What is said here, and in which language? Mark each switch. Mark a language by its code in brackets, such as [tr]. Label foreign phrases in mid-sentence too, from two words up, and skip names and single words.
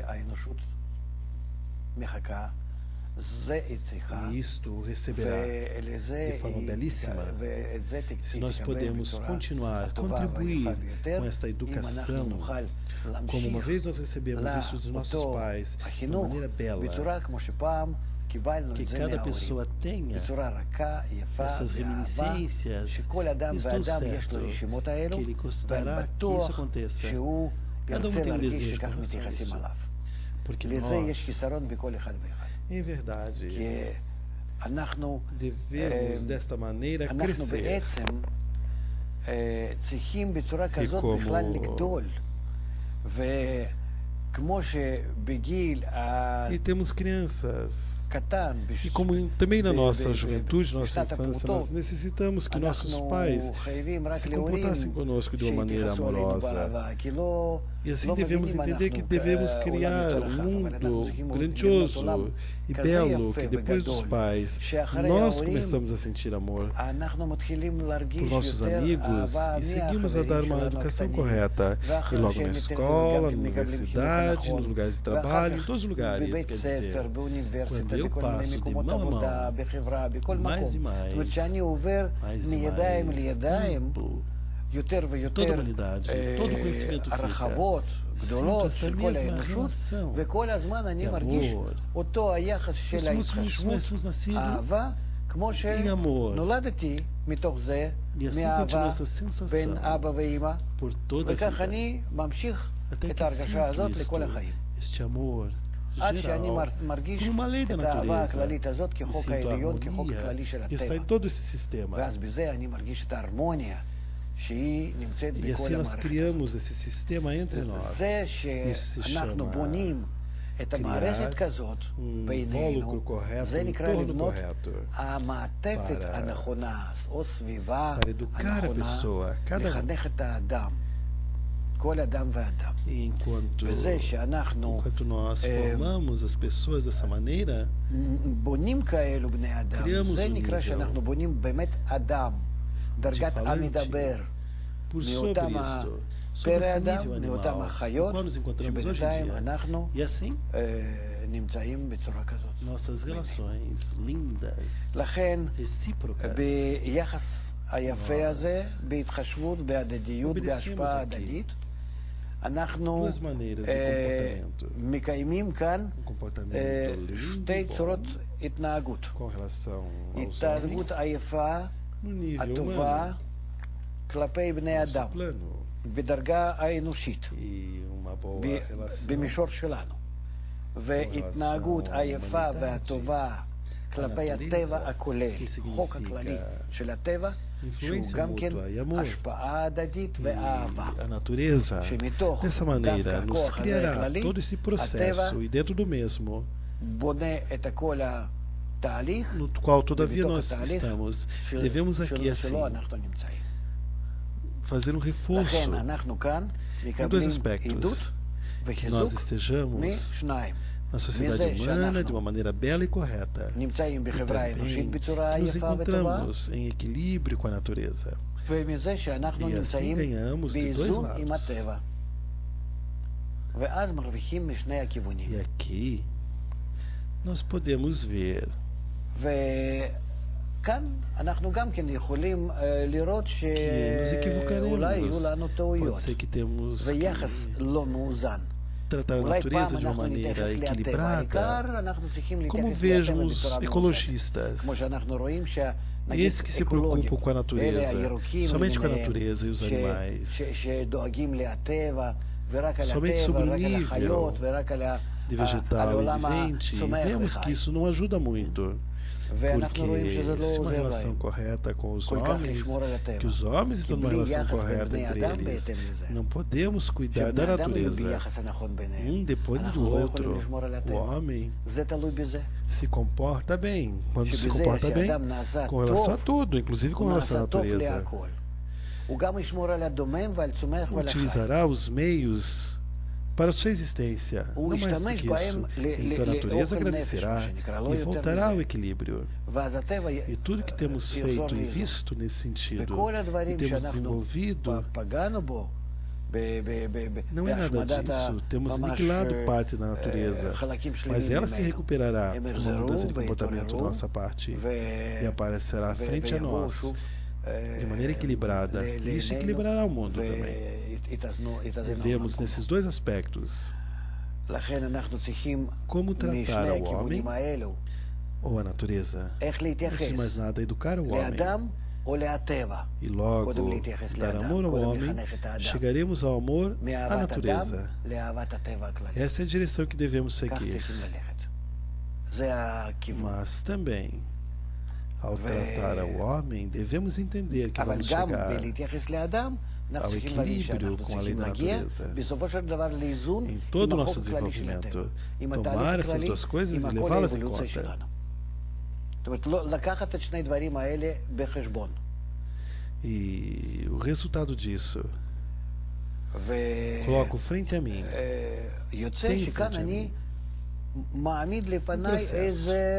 [pt] e isto receberá de forma belíssima se nós podemos continuar a contribuir com esta educação, como uma vez nós recebemos isso dos nossos pais, de uma maneira bela, que cada pessoa tenha essas reminiscências. Estou certo que ele gostará que isso aconteça. Cada um tem um desejo com relação a isso, porque nós, em verdade, devemos desta maneira [he] אנחנו [pt] crescer. [he] בעצם צריכים בצורה כזאת כמו- בכלל לגדול. וכמו שבגיל [pt] E temos crianças. [he] הקטן, [pt] E como também na nossa [he] ב- [pt] juventude, nossa [he] בשנת [pt] infância, [he] הפעוטות, [pt] nós necessitamos que nossos [he] אנחנו [pt] pais [he] חייבים רק [pt] se [he] להורים [pt] comportassem conosco de uma maneira [he] שיתייחסו אלינו [pt] amorosa. [he] באהבה, כי לא [pt] E assim [he] לא [pt] devemos [he] מבינים [pt] entender que [he] אנחנו [pt] devemos [he] כעולם [pt] criar [he] יותר [pt] um [he] רחב, אבל אנחנו [pt] mundo [he] צריכים לבנות [pt] grandioso [he] עולם [pt] e [he] כזה [pt] belo [he] יפה [pt] que depois dos [he] וגדול, [pt] pais [he] שאחרי [pt] nós [he] ההורים [pt] começamos a sentir amor [he] אנחנו מתחילים [pt] por [he] להרגיש [pt] nossos [he] יותר [pt] amigos [he] אהבה [pt] e seguimos a dar [he] מהחברים [pt] uma [he] שלנו [pt] educação [he] הקטנים, [pt] correta e [he] ואחרי [pt] logo [he] שהם [pt] na [he] יותר [pt] escola, [he] גם [pt] na [he] מקבלים חינוך [pt] universidade, [he] נכון, [pt] nos lugares de [he] ואחר [pt] trabalho, em [he] כך [pt] todos os lugares, [he] בבית [pt] quer [he] ספר, [pt] dizer, [he] באוניברסיטה, [pt] quando eu [he] בכל מיני [pt] passo de [he] מקומות [pt] mão a [he] עבודה, [pt] mão, [he] בחברה, בכל מקום. [pt] mais e [he] זאת אומרת [pt] mais, [he] שאני עובר [pt] mais e [he] מידיים [pt] mais [he] לידיים, [pt] tempo, [he] יותר [pt] toda a [he] ויותר [pt] humanidade, todo o conhecimento fica. [he] הרחבות, גדולות [pt] Sinto esta [he] של כל [pt] mesma [he] האנושות, [pt] relação [he] וכל הזמן אני [pt] de [he] מרגיש [pt] amor. [he] אותו היחס של [pt] Nós [he] ההתחשבות, [pt] fomos nascidos [he] אהבה, כמו [pt] em amor. [he] שנולדתי מתוך זה, [pt] E assim continua [he] מאהבה [pt] essa [he] בין [pt] sensação [he] אבא ואמא, [pt] por toda a [he] וכך [pt] vida. [he] אני ממשיך [pt] Até [he] את [pt] que [he] ההרגשה הזאת [pt] sinto [he] לכל [pt] isto, [he] החיים. [pt] este amor [he] עד שאני [pt] geral, [he] מרגיש [pt] como uma lei da [he] את האהבה [pt] natureza, [he] הכללית הזאת [pt] e [he] כחוק [pt] sinto a [he] העליון, כחוק [pt] harmonia [he] הכללי של [pt] que está [he] הטבע. [pt] em todo esse sistema. [he] ואז בזה אני מרגיש את ההרמוניה שהיא נמצאת [pt] E [he] בכל [pt] assim nós [he] המערכת הזאת. [pt] criamos esse sistema entre nós. [he] זה [pt] Isso se [he] שאנחנו [pt] chama [he] בונים את המערכת [pt] criar [he] כזאת בינינו, [pt] invólucro correto, [he] זה [pt] um [he] נקרא [pt] entorno [he] לבנות [pt] correto [he] המעטפת [pt] para- [he] הנכונה, או סביבה [pt] para educar a [he] הנכונה, [pt] pessoa, cada um. [he] לחנך את האדם, כל אדם ואדם. [pt] E [he] וזה שאנחנו [pt] enquanto nós formamos as pessoas dessa maneira, [he] בונים כאלו בני אדם, [pt] criamos [he] זה [pt] um [he] נקרא [pt] nível [he] שאנחנו בונים באמת אדם, דרגת [pt] falante [he] המדבר, [pt] por sobre [he] מאותם [pt] isto, sobre [he] פרא [pt] esse [he] אדם, [pt] nível [he] מאותם [pt] animal, [he] החיות, [pt] no qual nos encontramos hoje em [he] שבינתיים [pt] dia. [he] אנחנו [pt] E assim, [he] נמצאים בצורה כזאת. [pt] nossas relações lindas, [he] לכן, [pt] recíprocas, [he] ביחס היפה הזה, בהתחשבות, בהדדיות, בהשפעה הדדית, אנחנו [pt] duas maneiras de comportamento. [he] מקיימים כאן [pt] Um comportamento [he] שתי [pt] lindo, [he] צורות התנהגות. [pt] com relação aos [he] התנהגות [pt] homens, [he] היפה, [pt] no nível [he] הטובה, [pt] humano, [he] כלפי בני אדם, [pt] nosso plano, [he] בדרגה האנושית, [pt] e uma boa relação [he] במישור שלנו. והתנהגות היפה והטובה כלפי הטבע הכולל, חוק הכללי של הטבע, שהוא [pt] influência [he] גם כן [pt] mútua e amor. [he] השפעה הדדית ואהבה. [pt] E a natureza, [he] שמתוך [pt] dessa [he] דווקא [pt] maneira, nos [he] הכוח הזה [pt] criará [he] הכללי, [pt] todo esse processo, e dentro do mesmo, [he] בונה את כל התהליך, [pt] no qual todavia [he] ובתוך [pt] nós [he] התהליך [pt] estamos, [he] של- [pt] devemos aqui assim [he] שלו אנחנו נמצאים. [pt] fazer um reforço [he] לכן אנחנו כאן [pt] em dois [he] מקבלים [pt] aspectos, [he] עדות [pt] que nós [he] וחיזוק [pt] estejamos [he] משניים. [pt] na sociedade [he] מזה [pt] humana de [he] שאנחנו [pt] uma maneira bela e correta, [he] נמצאים [pt] e [he] בחברה האנושית [pt] também [he] בצורה [pt] que nos [he] יפה וטובה, [pt] encontramos em equilíbrio com a natureza. [he] ומזה שאנחנו [pt] E assim [he] נמצאים [pt] ganhamos de dois [he] באיזון [pt] lados. [he] עם הטבע. ואז מרוויחים משני הכיוונים. [pt] E aqui nós podemos ver [he] וכאן אנחנו גם כן יכולים לראות [pt] que nos [he] שאולי יהיו [pt] equivocaremos. [he] לנו [pt] Pode [he] טעויות [pt] ser que temos [he] ויחס [pt] que [he] לא מאוזן. [pt] tratar a [he] אולי פעם [pt] natureza de uma [he] אנחנו [pt] maneira [he] נתייחס לטבע, [pt] equilibrada, [he] העיקר אנחנו צריכים [pt] como [he] להתייחס לטבע [pt] vejam os [he] בצורה מאוזנת. [pt] ecologistas, [he] כמו שאנחנו רואים שנגיד [pt] esses que se [he] אקולוגים, [pt] preocupam com a [he] אלה [pt] natureza, [he] הירוקים [pt] somente com a [he] למיניהם, [pt] natureza e os animais, [he] שדואגים לטבע, ורק על [pt] somente [he] הטבע, [pt] sobre o [he] ורק על [pt] nível [he] החיות, ורק על [pt] de [he] על [pt] vegetal e [he] העולם [pt] vivente, [he] הצומח [pt] vemos [he] וחי. [pt] que isso não ajuda muito, [he] ואנחנו רואים [pt] porque [he] שזה לא [pt] se uma [he] עוזר [pt] relação [he] להם [pt] correta com os [he] כל כך [pt] homens, [he] לשמור על הטבע. [pt] que os homens [he] כי [pt] estão numa [he] בלי [pt] relação [he] יחס בין [pt] correta [he] בני [pt] entre [he] אדם [pt] eles, [he] בהתאם לזה. [pt] não podemos cuidar da [he] שבני אדם יהיו [pt] natureza, [he] ביחס הנכון ביניהם. [pt] depois do [he] אנחנו לא יכולים [pt] outro. [he] לשמור על [pt] O [he] הטבע. [pt] homem [he] זה תלוי בזה. [pt] se comporta bem, quando se [he] שבזה [pt] comporta bem, [he] שאדם נעשה [pt] com relação a [he] טוב, [pt] tudo, inclusive com [he] הוא [pt] relação à [he] נעשה טוב [pt] natureza. [he] להכל. הוא גם ישמור על הדומם ועל צומח ועל החי. [pt] Utilizará os meios para sua existência. [he] הוא [pt] Não mais do [he] ישתמש [pt] que [he] בהם [pt] isso. Então a natureza [he] לאוכל נפש, [pt] agradecerá [he] מה שנקרא, לא [pt] e [he] יותר [pt] voltará ao [he] מזה. [pt] equilíbrio. [he] ואז הטבע [pt] E tudo que temos [he] יחזור [pt] feito e [he] לאיזון. [pt] visto nesse sentido, [he] וכל [pt] e [he] הדברים [pt] temos [he] שאנחנו [pt] desenvolvido, [he] פגענו בו [pt] não é nada [he] בהשמדת [pt] disso. Temos [he] ממש [pt] aniquilado parte da natureza, [he] חלקים [pt] mas [he] שלמים [pt] ela se [he] ממנו. [pt] recuperará [he] הם [pt] com uma [he] יחזרו [pt] mudança de comportamento da [he] ויתעוררו [pt] nossa parte [he] ו- [pt] e aparecerá frente a [he] ויבואו [pt] nós [he] שוב [pt] de maneira equilibrada. E isso equilibrará o mundo também. [he] ויתאזנו [pt] Devemos nesses dois aspectos, [he] לכן אנחנו צריכים [pt] como tratar [he] משני [pt] ao homem [he] הכיוונים האלו, [pt] ou a natureza. [he] איך [pt] Antes de mais [he] להתייחס [pt] nada, educar o homem. [he] לאדם או להטבע. [pt] E logo [he] קודם להתייחס [pt] dar [he] לאדם, [pt] amor ao [he] קודם [pt] homem, [he] לחנך את האדם. [pt] chegaremos ao amor à [he] מאהבת אדם [pt] natureza. [he] לאהבת הטבע הכללי. [pt] Essa é a direção que devemos [he] כך [pt] seguir. [he] צריכים ללכת. זה הכיוון. [pt] Mas também Ao tratar ao homem, devemos entender que vamos chegar ao equilíbrio com a lei da natureza. Em todo o nosso desenvolvimento, tomar essas duas coisas e levá-las em conta. E o resultado disso, coloco frente a mim, tenho frente a mim um processo.